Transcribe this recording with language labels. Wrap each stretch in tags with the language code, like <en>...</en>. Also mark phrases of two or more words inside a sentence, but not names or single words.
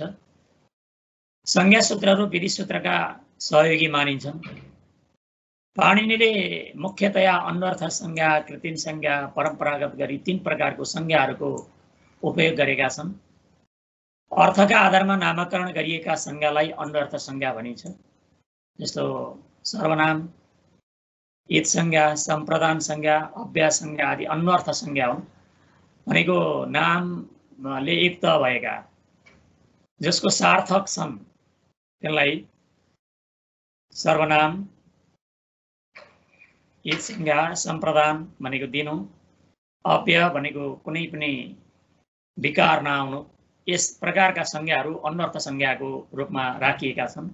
<ne>संज्ञा सूत्रहरू विधि सूत्रका सहयोगी मानिन्छन्। पाणिनीले मुख्यतया अन्वर्थ संज्ञा, कृत्रिम संज्ञा, परम्परागत गरी 3 प्रकारको संज्ञाहरूको उपयोग गरेका छन्। अर्थका आधारमा नामकरण गरिएका संज्ञालाई अन्वर्थ संज्ञा भनिन्छ। जस्तो सर्वनाम, ईद संज्ञा, सम्प्रदान संज्ञा, अव्यय संज्ञा आदि अन्वर्थ संज्ञा हुन्। भनेको नामले युक्त भएका जसको सार्थक छन् त्यसलाई सर्वनाम, ईद संज्ञा, सम्प्रदान भनेको दिनु, अव्यय भनेको कुनै पनि विकार नआउनु, यस प्रकारका संज्ञाहरू अन्वर्थ संज्ञाको रूपमा राखिएका छन्।</ne>